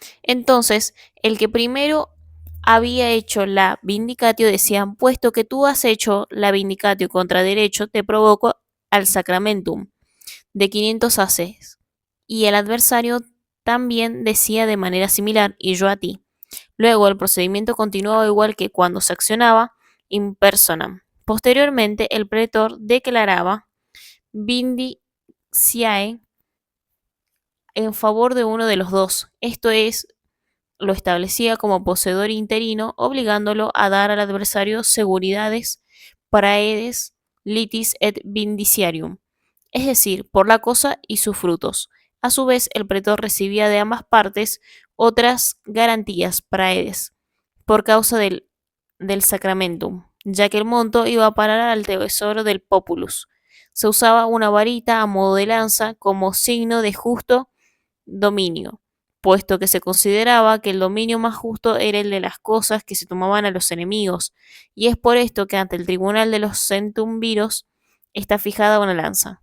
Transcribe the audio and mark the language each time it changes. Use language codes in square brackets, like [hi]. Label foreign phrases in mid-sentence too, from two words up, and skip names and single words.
[es] Entonces, el que primero había hecho la vindicatio decían, puesto que tú has hecho la vindicatio contra derecho, te provoco al sacramentum de 500 haces. Y el adversario también decía de manera similar, y yo a ti. Luego el procedimiento continuaba igual que cuando se accionaba [la] in personam. [es] Posteriormente, el pretor declaraba vindiciae en favor de uno de los dos, esto es, lo establecía como poseedor interino, obligándolo a dar al adversario seguridades [la] praedes litis et vindiciarium, [es] es decir, por la cosa y sus frutos. A su vez, el pretor recibía de ambas partes otras garantías praedes por causa del sacramentum, ya que el monto iba a parar al tesoro del populus. Se usaba una varita a modo de lanza como signo de justo dominio, puesto que se consideraba que el dominio más justo era el de las cosas que se tomaban a los enemigos, y es por esto que ante el tribunal de los centumviros está fijada una lanza.